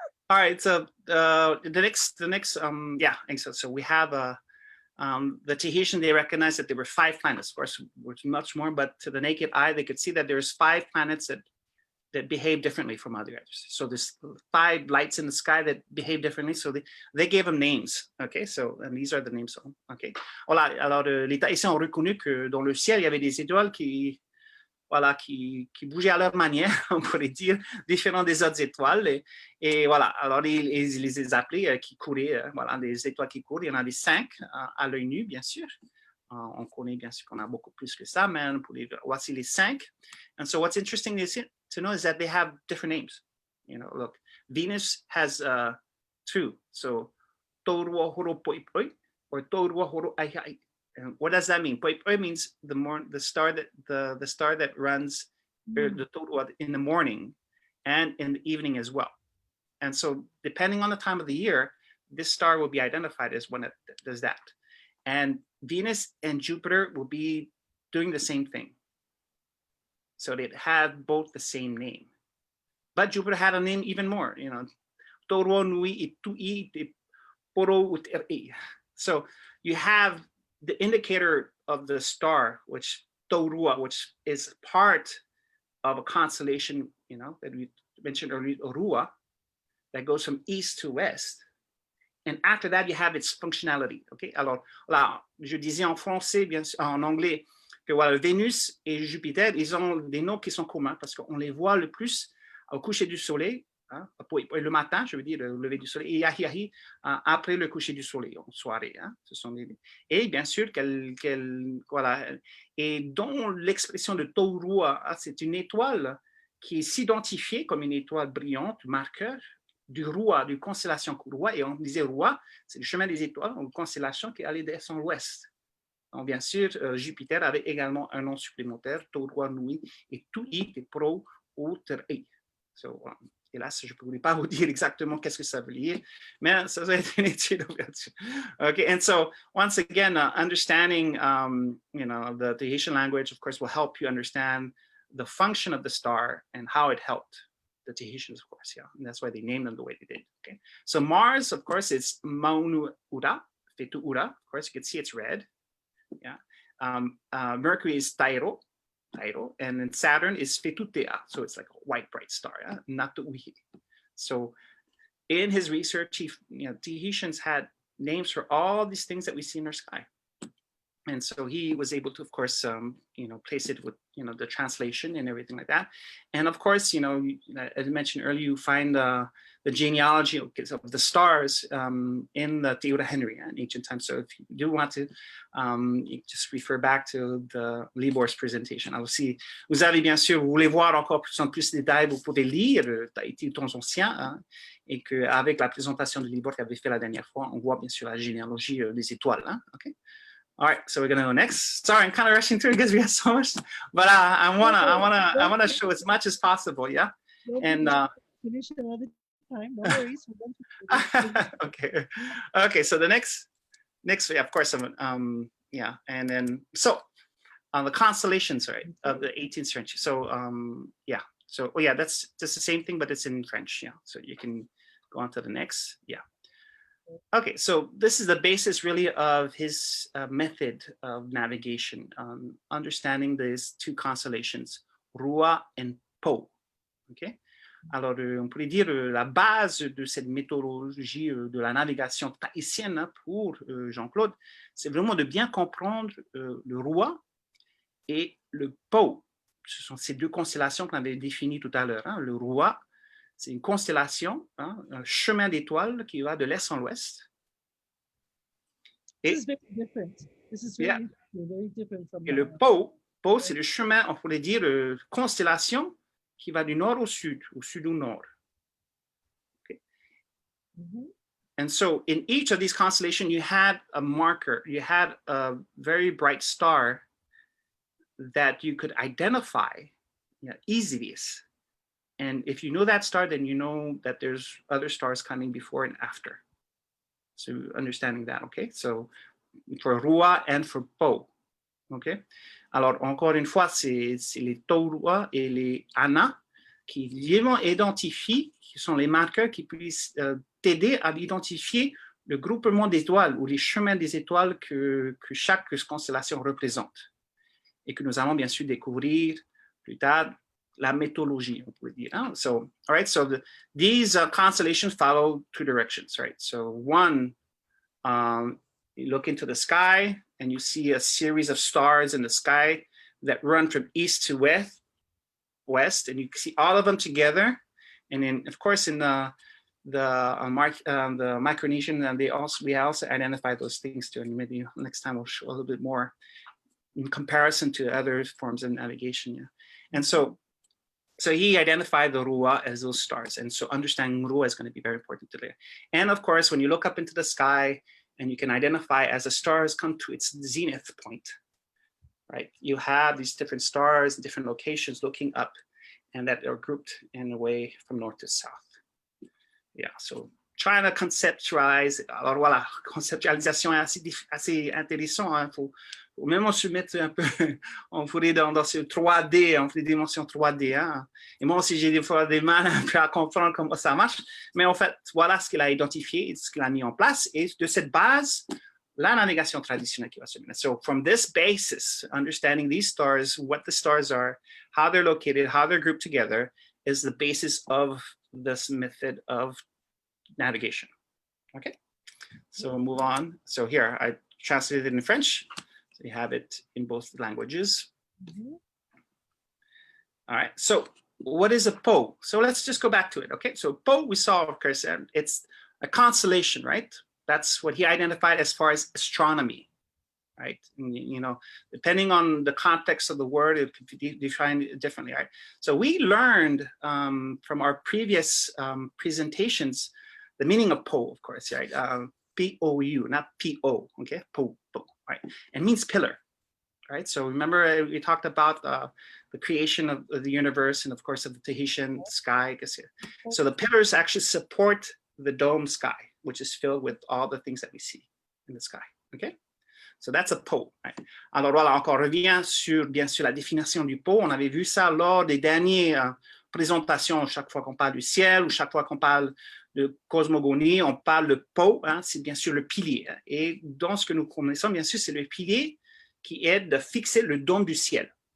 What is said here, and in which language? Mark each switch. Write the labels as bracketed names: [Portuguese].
[English] All right. So the next, yeah. So we have the Tahitian. They recognized that there were 5 planets. Of course, which much more, but to the naked eye, they could see that there's 5 planets that behave differently from others. So there's 5 lights in the sky that behave differently. So they gave them names. Okay. So and these are the names. Okay. Voilà. [French] Alors les Tahitiens ont reconnu que dans le ciel il y avait des étoiles qui bougeaient à leur manière, on pourrait dire, différents des autres étoiles. Et voilà, alors ils les appelaient qui couraient, voilà, des étoiles qui courent. Il y en a des 5 à l'œil nu, bien sûr. On connaît bien sûr qu'on a beaucoup plus que ça, mais voici les 5. [English] And so what's interesting to know is that they have different names. Look, Venus has 2. So, Taurua horo poipoi, or Taurua horo aihai. And what does that mean? Poipoi means the star that runs the Taurua in the morning and in the evening as well. And so depending on the time of the year, this star will be identified as one that does that. And Venus and Jupiter will be doing the same thing. So they'd have both the same name. But Jupiter had a name even more, Taurua nui I tu'i te Teriʻioteraʻi. So you have the indicator of the star, which Taurua, which is part of a constellation, that we mentioned earlier, Rua, that goes from east to west. And after that, you have its functionality. Okay. [French] Alors, là, je disais en français, bien sûr, en anglais, que voilà, Vénus et Jupiter, ils ont des noms qui sont communs parce qu'on les voit le plus au coucher du soleil, hein, le matin, je veux dire, le lever du soleil, et Yahiahi après le coucher du soleil, en soirée. Hein, ce sont et bien sûr, voilà, et dont l'expression de Taurua, c'est une étoile qui est s'identifiée comme une étoile brillante, marqueur du Rua, du constellation Rua, et on disait Rua, c'est le chemin des étoiles, une constellation qui allait vers l'ouest. Donc, bien sûr, Jupiter avait également un nom supplémentaire, Taurua nui et tu'i te Teriʻioteraʻi. So, hélas, je ne pourrais pas vous dire exactement qu'est-ce que ça veut dire, mais ça va être une étude. [English] Okay, and so once again, understanding, the Tahitian language, of course, will help you understand the function of the star and how it helped the Tahitians, of course, yeah, and that's why they named them the way they did. Okay, so Mars, of course, it's Maunu Ura, Fetu Ura. Of course, you can see it's red. Yeah, Mercury is Tairo, and then Saturn is Fetutea, so it's like a white bright star, yeah? Natuʻuhi. So in his research, Tahitians had names for all these things that we see in our sky. And so he was able to, of course, place it with, the translation and everything like that. And of course, as I mentioned earlier, you find the genealogy of the stars in the Te Ura Henry in ancient times. So if you do want to, you just refer back to the Libor's presentation. Alors si vous avez bien sûr, vous voulez voir encore plus en plus de détails, vous pouvez lire Tahiti aux temps anciens, hein, et qu'avec la présentation de Libor qu'avait fait la dernière fois, on voit bien sûr la généalogie des étoiles. Hein, okay? All right, so we're gonna go next. Sorry, I'm kind of rushing through because we have so much, but I wanna show as much as possible, yeah. And finish another time. No worries. okay. So the next, yeah, of course, yeah, and then so on the constellations, right, of the 18th century. So yeah, so yeah, that's just the same thing, but it's in French, yeah. So you can go on to the next, yeah. Okay, so this is the basis really of his method of navigation, understanding these 2 constellations, Rua and Po. Okay, [French] Alors, on pourrait dire la base de cette méthodologie de la navigation tahitienne, hein, pour Jean-Claude, c'est vraiment de bien comprendre le Rua et le Po. Ce sont ces deux constellations qu'on avait définies tout à l'heure, hein. Le Rua, c'est une constellation, hein, un chemin d'étoiles qui va de l'est en l'ouest. [English] This is very different. This is Yeah. very different from [French] Et le Po, c'est le chemin, on pourrait dire, constellation qui va du nord au sud au nord. [English] Okay. And so in each of these constellations, you had a marker, you had a very bright star that you could identify, easily. And if you know that star, then you know that there's other stars coming before and after. So understanding that, okay? So for Rua and for Po, okay? [French] Alors, encore une fois, c'est les Taurua et les Ana qui identifient, qui sont les marqueurs qui puissent t'aider à identifier le groupement d'étoiles ou les chemins des étoiles que chaque constellation représente et que nous allons bien sûr découvrir plus tard la méthodologie, on pourrait dire. Hein? [English] So, all right, so these constellations follow two directions, right? So one, you look into the sky and you see a series of stars in the sky that run from east to west, and you see all of them together. And then, of course, in the Micronesian, we also identify those things too. And maybe next time we'll show a little bit more in comparison to other forms of navigation. Yeah. And so he identified the Rua as those stars. And so understanding Rua is going to be very important today. And of course, when you look up into the sky and you can identify as the stars come to its zenith point, right? You have these different stars in different locations looking up, and that are grouped in a way from north to south. Yeah, so trying to conceptualize. [French] Alors voilà, conceptualisation est assez intéressant. Hein. Faut même on se mettre un peu, on pourrait dans ce 3D, on fait des dimensions 3D. Hein. Et moi aussi, j'ai des fois des mal un peu à comprendre comment ça marche. Mais en fait, voilà ce qu'il a identifié, ce qu'il a mis en place. Et de cette base, la navigation traditionnelle qui va se mener. [English] So from this basis, understanding these stars, what the stars are, how they're located, how they're grouped together, is the basis of this method of navigation. Okay, so we'll move on. So here, I translated it in French. So you have it in both languages. All right, so what is a Po? So let's just go back to it, okay? So Po, we saw, of course, it's a constellation, right? That's what he identified as far as astronomy, right? And, you know, depending on the context of the word, it could be defined differently, right? So we learned from our previous presentations the meaning of Po, of course, right? P-O-U, not P-O, okay? Po, right? It means pillar, right? So remember we talked about the creation of the universe and, of course, of the Tahitian sky. So the pillars actually support the dome sky, which is filled with all the things that we see in the sky, okay? So that's a Po, right? [French] Alors voilà, encore revient sur, bien sûr, la définition du Po. On avait vu ça lors des dernières présentations, chaque fois qu'on parle du ciel ou chaque fois qu'on parle de cosmogonie, on parle de Po, hein, c'est bien sûr le pilier. Et dans ce que nous connaissons, bien sûr, c'est le pilier qui aide à fixer le dôme du ciel.